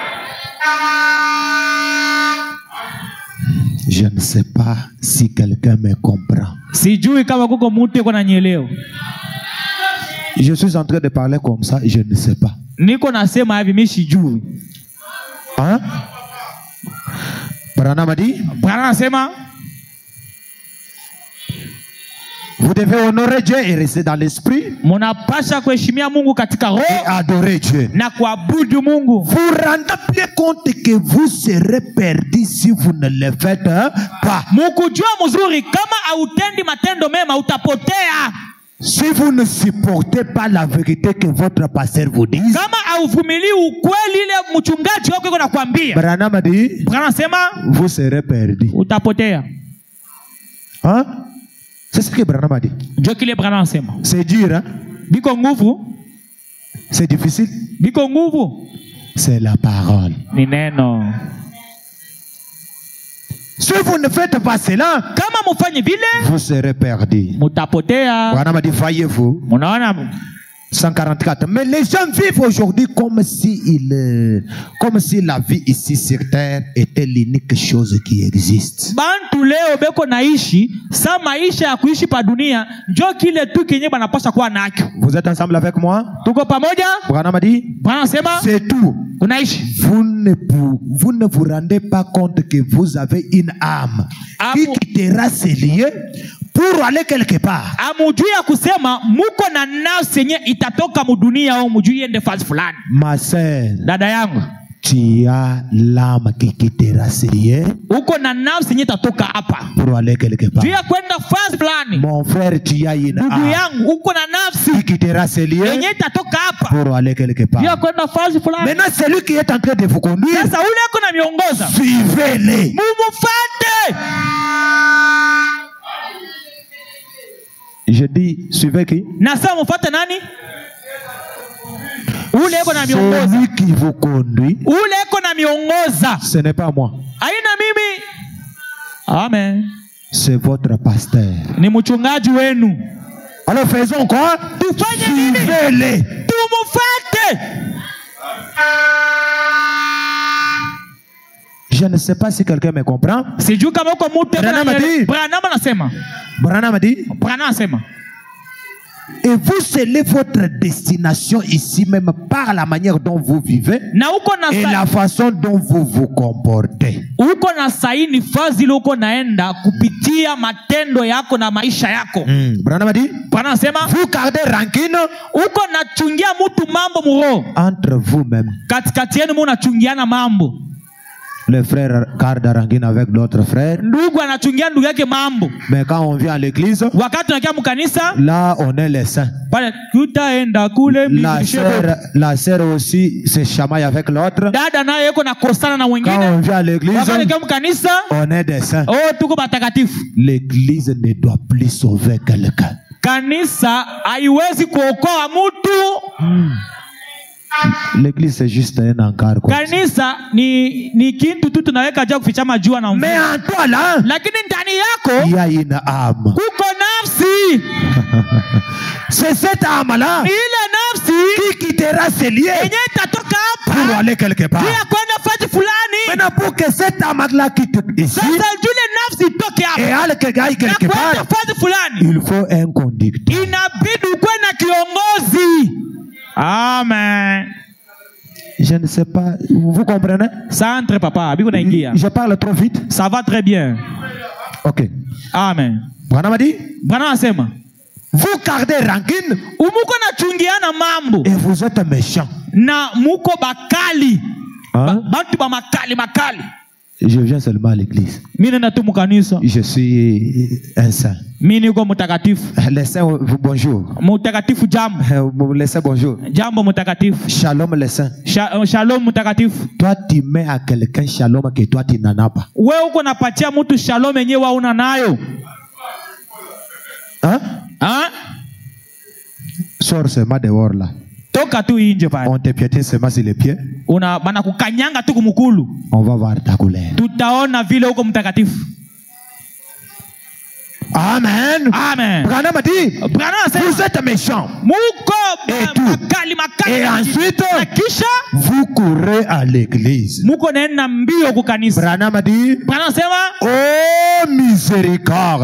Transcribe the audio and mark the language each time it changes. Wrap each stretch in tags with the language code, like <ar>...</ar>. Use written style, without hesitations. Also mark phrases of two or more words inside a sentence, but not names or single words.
<fr>Je ne sais pas si quelqu'un me comprend.</fr> <sw>Sijui kama kuko mtu yuko nanielewa.</sw> <fr>Je suis en train de parler comme ça, je ne sais pas.</fr> <sw>Niko nasema hivi mimi sijui.</sw> <fr>Hein? Branham a dit,</fr> <sw>Bwana anasema</sw> <fr>vous devez honorer Dieu et rester dans l'esprit</fr> <sw>mnapasha kuheshimia Mungu katika</sw> <fr>et</fr> <sw>roho</sw> <fr>adorer Dieu.</fr> <sw>na kuabudu Mungu.</sw> <fr>Vous rendez bien compte que vous serez perdu si vous ne le faites pas.</fr> <sw>Mukujua mzuri kama hautendi matendo mema utapotea.</sw> <fr>Si vous ne supportez pas la vérité que votre pasteur vous dit,</fr> <sw>Kama hauvumilii ukweli ile mchungaji wako yuko nakwambia,</sw> <fr>Branham a dit,</fr> <sw>Bwana anasema</sw> <fr>vous serez perdu.</fr> <sw>utapotea.</sw> <fr>Hein? C'est ce que Branham a dit.</fr> <sw>Ndio kile Bwana anasema.</sw> <fr>C'est dur, hein?</fr> <sw>Biko nguvu,</sw> <fr>C'est difficile.</fr> <sw>biko nguvu.</sw> <fr>C'est la parole.</fr> <sw>Ni neno.</sw> <fr>Si vous ne faites pas cela,</fr> <sw>Kama mufanye vile</sw> <fr>vous serez perdu.</fr> <sw>mutapotea.</sw> <fr>Branham a dit, voyez-vous,</fr> <sw>Munaona 144.</sw> <fr>Mais les gens vivent aujourd'hui comme si la vie ici sur terre était l'unique chose qui existe.</fr> <sw>bantu leo beko naishi sa maisha ya kuishi pa dunia njo kile tu kenye banapasha kuwa nacho.</sw> <fr>Vous êtes ensemble avec moi?</fr> <sw>Tuko pamoja?</sw> <fr>Branham a dit,</fr> <sw>Bwana anasema</sw> <fr>c'est tout.</fr> <sw>unaishi.</sw> <fr>Vous ne vous rendez pas compte que vous avez une âme qui quittera ses lieux pour aller quelque part.</fr> <sw>Amujui ya kusema muko na nafsi yenye itatoka mudunia au mujui yende fasi fulani.</sw> <fr>Ma sœur,</fr> <sw>Dada yangu,</sw> <fr>tu as l'âme qui quittera ses lieux</fr> <sw>uko na nafsi yenye itatoka hapa</sw> <fr>pour aller quelque part.</fr> <sw>juu ya kwenda fasi fulani.</sw> <fr>Mon frère, tu as une</fr> <sw>Ndugu</sw> <fr>âme</fr> <sw>yangu, uko na nafsi</sw> <fr>qui quittera ses lieux</fr> <sw>yenye itatoka hapa</sw> <fr>pour aller quelque</fr> <sw>juu ya</sw> <fr>part.</fr> <sw>kwenda fasi fulani.</sw> <fr>Maintenant, celui qui est en train de vous conduire,</fr> <sw>Sasa ule ako na miongoza,</sw> <fr>suivez-les.</fr> <sw>mumufate.</sw> <fr>Je dis, suivez qui?</fr> <sw>Nasema mufate nani? Ule eko na miongoza,</sw> <fr>Celui qui vous conduit,</fr> <sw>ule eko na miongoza,</sw> <fr>ce n'est pas moi,</fr> <sw>aina mimi. Amen.</sw> <fr>c'est votre pasteur.</fr> <sw>Ni mchungaji wenu.</sw> <fr>Alors faisons quoi?</fr> <sw>Tufanye nini?</sw> <fr>Suivez-les.</fr> <sw>Tumufate.</sw> <fr>Je ne sais pas si quelqu'un me comprend.</fr> <sw>Sijui kama uko mtu</sw> <fr>Branham adi.</fr> <sw>Branham anasema.</sw> <fr>Branham a dit,</fr> <sw>Branham anasema.</sw> <fr>et vous scellez votre destination ici même par la manière dont vous vivez</fr> <sw>Na uko na</sw> <fr>et la façon dont vous vous comportez.</fr> <sw>uko na saini fazi ile uko naenda kupitia matendo yako na maisha yako.</sw> <fr>Branham a dit,</fr> <sw>Branham anasema</sw> <fr>vous gardez rancune</fr> <sw>uko nachungia mtu mambo muro.</sw> <fr>entre vous-même.</fr> <sw>Katikati yenu munachungiana mambo.</sw> <fr>Le frère garde rancune avec l'autre frère.</fr> <sw>Ndugu anachungia ndugu yake mambo.</sw> <fr>Mais quand on vient à l'église,</fr> <sw>Wakati tunakia mkanisa</sw> <fr>là on est les saints.</fr> <sw>pale tutaenda kule</sw> <fr>La sœur aussi se chamaille avec l'autre.</fr> <sw>dada naye yuko na kosana na</sw> <fr>Quand</fr> <sw>wengine.</sw> <fr>on vient à l'église,</fr> <sw>Wakati tunakia mkanisa</sw> <fr>on est des saints.</fr> <sw>oh tuko batakatifu.</sw> <fr>L'église ne doit plus sauver quelqu'un.</fr> <sw>Kanisa haiwezi kuokoa mtu.</sw> <fr>L'église c'est juste un encart.</fr> <sw>Kanisa ni kitu tu tunaweka juu kufichama jua na mvua.</sw> <fr>Mais en toi là,</fr> <sw>Lakini ndani yako</sw> <fr>il y a une âme.</fr> <sw>kuko nafsi.</sw> <fr>C'est cette âme-là</fr> <sw>Ni ile nafsi</sw> <fr>qui quittera ses lieux</fr> <sw>yenye itatoka</sw> <fr>pour</fr> <sw>hapa</sw> <fr>aller quelque part.</fr> <sw>pia kwenda fasi fulani.</sw> <fr>Maintenant, pour que cette âme-là quitte ici</fr> <sw>Sasa jule nafsi itoke</sw> <fr>et</fr> <sw>hapa</sw> <fr>aille quelque</fr> <sw>na</sw> <fr>quelque</fr> <sw>kwenda</sw> <fr>part,</fr> <sw>fasi fulani,</sw> <fr>il faut un conducteur.</fr> <sw>inabidi ukuwe na kiongozi. Amen.</sw> <fr>Je ne sais pas, vous comprenez? Centre papa,</fr> <sw>biko naingia.</sw> <fr>Je parle trop vite. Ça va très bien. Ok. Amen. Branham a dit,</fr> <sw>Bwana anasema</sw> <fr>Vous gardez rancune.</fr> <sw>Umuko na chungiana mambo.</sw> <fr>Et vous êtes méchant.</fr> <sw>Na muko bakali.</sw> <fr>Hein?</fr> <sw>Bantu ba makali.</sw> <fr>Je viens seulement à l'église. Je suis un saint. Les saints, bonjour. Les saints, bonjour. Shalom les saints.</fr> <sw>Shalom mutakatifu.</sw> <fr>Toi tu mets à quelqu'un shalom que toi tu n'en as pas.</fr> <sw>Wewe uko napatia mtu shalom yenyewe una nayo.</sw> <fr>Hein? Hein? Sors seulement dehors là.</fr> <sw>Toka tu inje pale.</sw> <fr>On te piétine seulement sur les pieds.</fr> <sw>Bana kukanyanga tu kumukulu.</sw> <fr>On va voir ta couleur.</fr> <sw>Tutaona vile uko mtakatifu. Amen.</sw> <fr>Amen. Branham a dit, vous êtes méchants. Et ensuite, vous courez à l'église. Branham a dit, oh miséricorde.</fr>